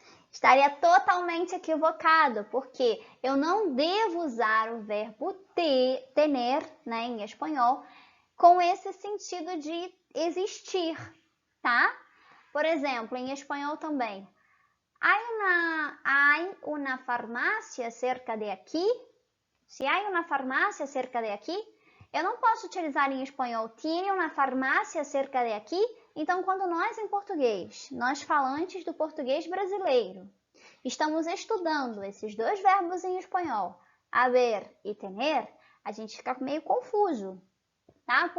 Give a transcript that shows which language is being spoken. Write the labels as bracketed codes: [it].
[pt] Estaria totalmente equivocado, porque eu não devo usar o verbo tener, né, em espanhol, com esse sentido de existir, tá? Por exemplo, em espanhol também. [es] ¿Hay una farmácia cerca de aqui? Se hay una farmácia cerca de aqui, [pt] eu não posso utilizar em espanhol [es] tiene una farmácia cerca de aqui. [pt] Então, quando nós em português, nós falantes do português brasileiro, estamos estudando esses dois verbos em espanhol, haver e tener, a gente fica meio confuso, tá?